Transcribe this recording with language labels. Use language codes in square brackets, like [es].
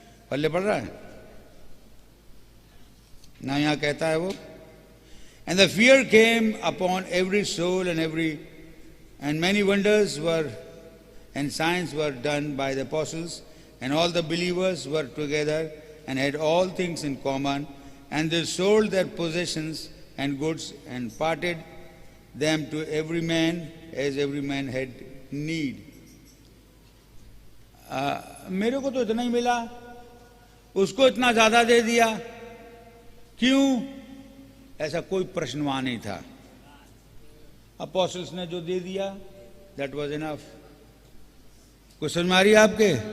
[hi] पल्ले पड़ रहा है ना? यहां कहता है वो, [en] And the fear came upon every soul and many wonders were and signs were done by the apostles, and all the believers were together and had all things in common, and they sold their possessions and goods and parted them to every man as every man had need. [hi] मेरे को तो इतना ही मिला, उसको इतना ज्यादा दे दिया, क्यों? ऐसा कोई प्रश्न वहां नहीं था. अपोस्टल्स ने जो दे दिया, [en] That was enough. [hi] कुछ समझ में आ रही है आपके?